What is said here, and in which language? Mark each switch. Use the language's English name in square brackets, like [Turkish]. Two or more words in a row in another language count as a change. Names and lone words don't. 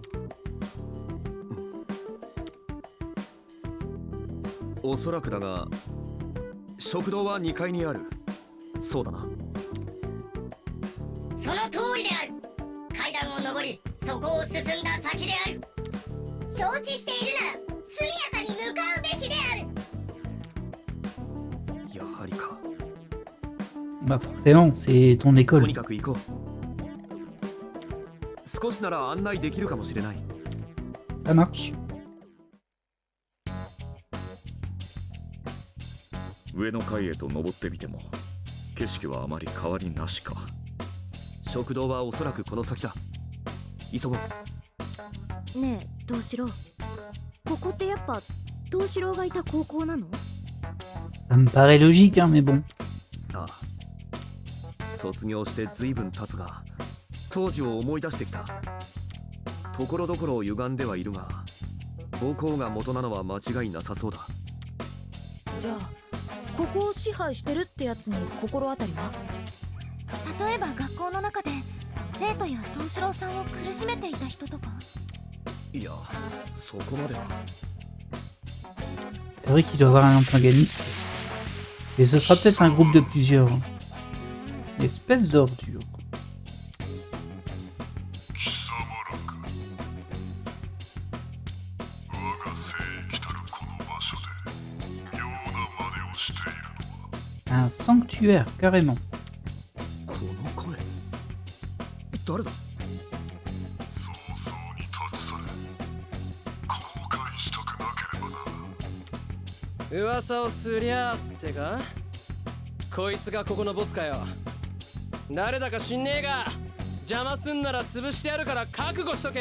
[Japanese] おそらくだが、食堂は2階にある。そうだな。その通りである。階段を上り、そこを進んだ先である。承知しているなら速やかに向かうべきである。やはりか。 [French] Bah forcément, c'est ton [Japanese] と [French] école. [Japanese] にかく行こう。少しなら案内できるかもしれない。 [French] Ça marche. [Japanese] 上の階へと登ってみても景色はあまり変わりなしか。食堂はおそらくこの先だ。急ごう。ねえ東四郎、ここってやっぱ東四郎がいた高校なの？ [French] Ça me paraît logique, hein, mais bon. [Japanese] ああ、卒業して随分経つが、当時を思い出してきた。ところどころ歪んではいるが、母校が元なのは間違いなさそうだ。じゃあここを支配してるってやつに心当たりは？例えば学校の中で生徒や藤四郎さんを苦しめていた人とか。いや、そこまでは。 [French] C'est vrai qu'il doit y avoir un antagoniste ici. Et ce sera peut-être un groupe de plusieurs. Hein. Une espèce d'ordure. Un sanctuaire, carrément. [Japanese] この声、誰だ？噂をすりゃってか？こいつがここのボスかよ。誰だか知んねえが、邪魔すんなら潰してやるから覚悟しとけよ。